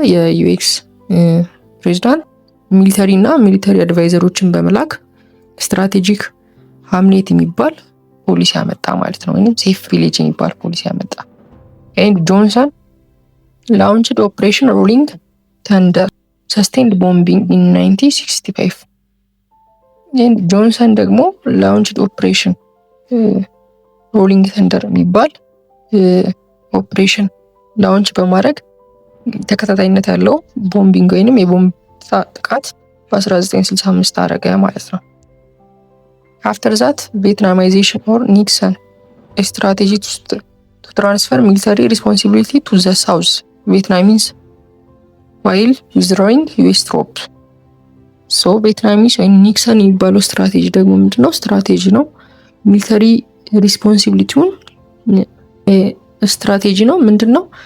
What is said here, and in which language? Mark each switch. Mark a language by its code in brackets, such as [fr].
[am] የዩኤስ ፕሬዚዳንት ሚሊተሪ አድቫይዘሮችን በመላክ ስትራቴጂክ ሃምሌት የሚባል ፖሊሲ ያመጣ ማለት ነው። ወይም ሴፍ ቪሌጅ የሚባል ፖሊሲ ያመጣ። ኤንድ ጆንሰን [en] launched Operation Rolling Thunder sustained bombing in 1965. [am] and ጆንሰን ደግሞ [en] launched Operation Rolling Thunder [am] የሚባል ኦፕሬሽን ላውንች በማድረግ ተከታታይነት ያለው ቦምቢንግ ወይንም የቦምብ ጥቃት በ1965 አረገ ማለት ነው። [en] after that Vietnamization or Nixon a strategy to transfer military responsibility to the South Vietnamese while withdrawing US troops. [am] ሶ ቪየትናሚስ ወይም ኒክሰን የሚባለው ስትራቴጂ ደግሞ ምንድነው? ስትራቴጂ ነው ሚሊተሪ ሪስፖንሲቢሊቲውን ስትራቴጂ ነው ምንድነው?